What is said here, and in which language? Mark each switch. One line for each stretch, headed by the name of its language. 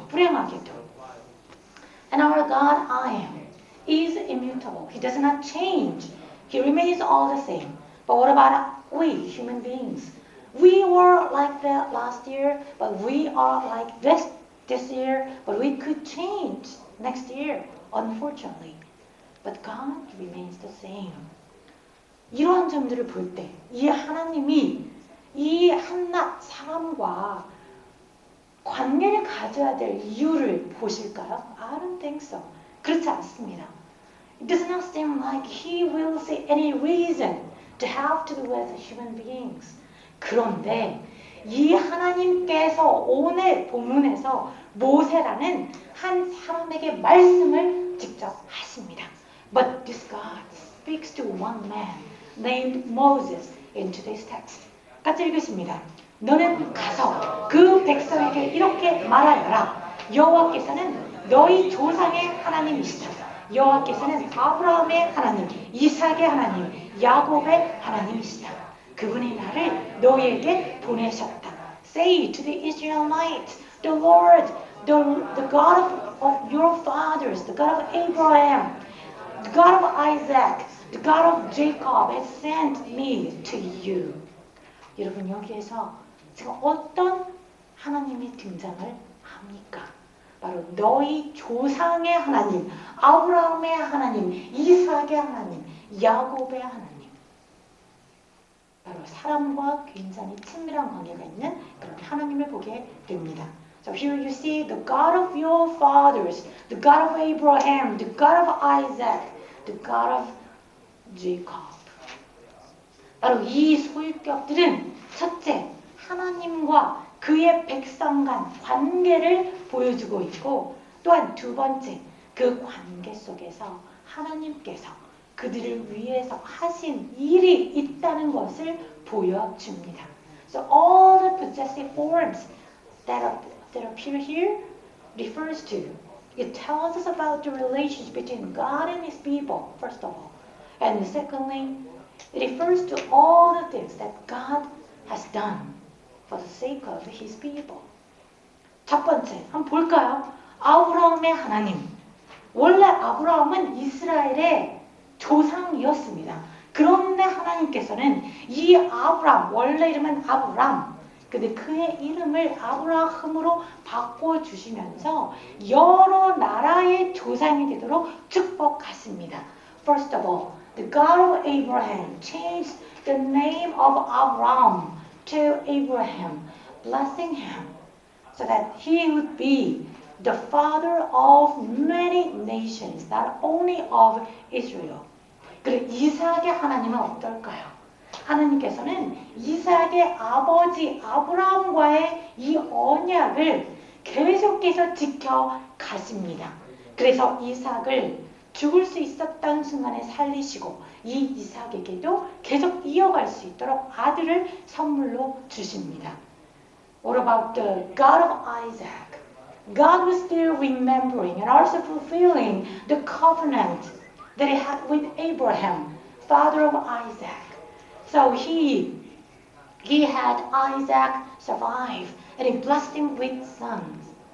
Korean: 불행하게도.
English: And our God I am is immutable. He does not change. He remains all the same. But what about we, human beings? We were like that last year, but we are like this year, but we could change next year, unfortunately. But God remains the same.
Korean: 이러한 점들을 볼 때 이 하나님이 이 한낱 사람과 관계를 가져야 될 이유를 보실까요?
English: I don't think so.
Korean: 그렇지 않습니다.
English: It does not seem like he will see any reason to have to do with human beings.
Korean: 그런데 이 하나님께서 오늘 본문에서 모세라는 한 사람에게 말씀을 직접 하십니다.
English: But this God speaks to one man named Moses in today's text.
Korean: 같이 읽으십니다. 너는 가서 그 백성에게 이렇게 말하여라. 여호와께서는 너희 조상의 하나님이시다. 여호와께서는 아브라함의 하나님, 이삭의 하나님, 야곱의 하나님이시다. 그분이 나를 너희에게 보내셨다.
English: Say to the Israelites, the Lord, the God of your fathers, the God of Abraham, the God of Isaac, the God of Jacob has sent me to you.
Korean: 여러분 여기에서 지금 어떤 하나님이 등장을 합니까? 바로 너희 조상의 하나님, 아브라함의 하나님, 이삭의 하나님, 야곱의 하나님. 바로 사람과 굉장히 친밀한 관계가 있는 그런 하나님을 보게 됩니다.
English: So here you see the God of your fathers, the God of Abraham, the God of Isaac, the God of Jacob.
Korean: 바로 이 소유격들은 첫째, 하나님과 그의 백성 간 관계를 보여주고 있고 또한 두 번째, 그 관계 속에서 하나님께서 그들을 위해서 하신 일이 있다는 것을 보여줍니다.
English: So all the possessive forms that appear here refers to, it tells us about the relationship between God and His people, first of all. And secondly, it refers to all the things that God has done for the sake of His people.
Korean: 첫 번째, 한번 볼까요? 아브라함의 하나님. 원래 아브라함은 이스라엘의 조상이었습니다. 그런데 하나님께서는 이 아브람, 원래 이름은 아브람, 근데 그의 이름을 아브라함으로 바꿔주시면서 여러 나라의 조상이 되도록 축복하십니다.
English: First of all, the God of Abraham changed the name of Abram to Abraham, blessing him so that he would be the father of many nations, not only of Israel.
Korean: 그리고 이삭의 하나님은 어떨까요? 하나님께서는 이삭의 아버지 아브라함과의 이 언약을 계속해서 지켜가십니다. 그래서 이삭을 죽을 수 있었던 순간에 살리시고 이 이삭에게도 계속 이어갈 수 있도록 아들을 선물로 주십니다.
English: What about the God of Isaac? God was still remembering and also fulfilling the covenant that He had with Abraham, father of Isaac. So he had Isaac survive and He blessed him with sons.